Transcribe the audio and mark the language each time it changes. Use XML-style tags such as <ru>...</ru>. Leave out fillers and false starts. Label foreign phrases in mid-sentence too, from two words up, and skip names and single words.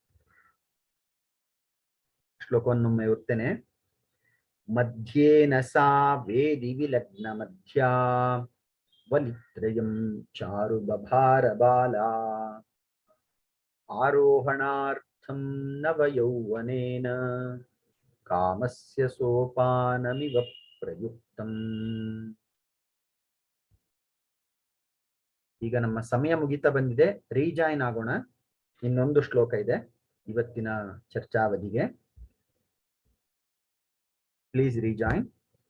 <sa>श्लोकोन्नम्मे उक्तने मध्येन सा वेदि विलग्नमध्या वलित्रयं चारुबभारबाला आरोहणार्थं नवयौवनेन कामस्य सोपानमिव प्रयुक्तम्।</sa> <kn>ಈಗ ನಮ್ಮ ಸಮಯ ಮುಗಿತಾ ಬಂದಿದೆ, ರೀಜಾಯಿನ್ ಆಗೋಣ. ಇನ್ನೊಂದು ಶ್ಲೋಕ ಇದೆ ಇವತ್ತಿನ ಚರ್ಚಾವಧಿಗೆ. ಪ್ಲೀಸ್ ರೀಜಾಯಿನ್.</kn>